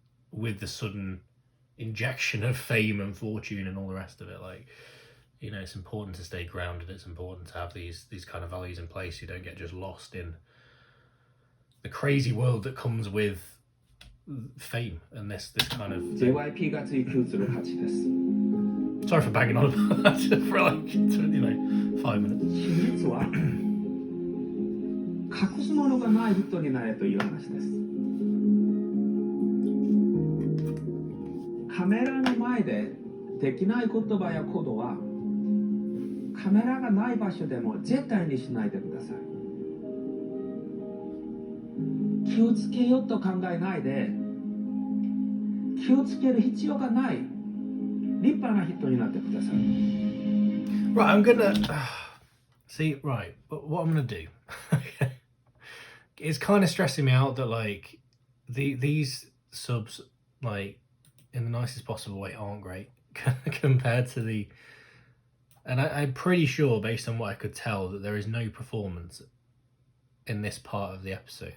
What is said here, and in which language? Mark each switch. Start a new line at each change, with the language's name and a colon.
English: with the sudden injection of fame and fortune and all the rest of it. Like, you know, it's important to stay grounded. It's important to have these kind of values in place. You don't get just lost in the crazy world that comes with fame and this kind of
Japanese: JYP が追求する価値です。
English: Sorry for banging on about that for like, you know, 5 minutes.
Japanese: 真実は隠すものがない人になれという話です。カメラの前でできない言葉や行動はカメラがない場所でも絶対にしないでください。気をつけようと考えないで、気をつける必要がない立派な人になってください。
English: Right, I'm gonna see. Right, but what I'm gonna do, it's kind of stressing me out that like these subs, like in the nicest possible way, aren't great compared to the. And I'm pretty sure, based on what I could tell, that there is no performance in this part of the episode.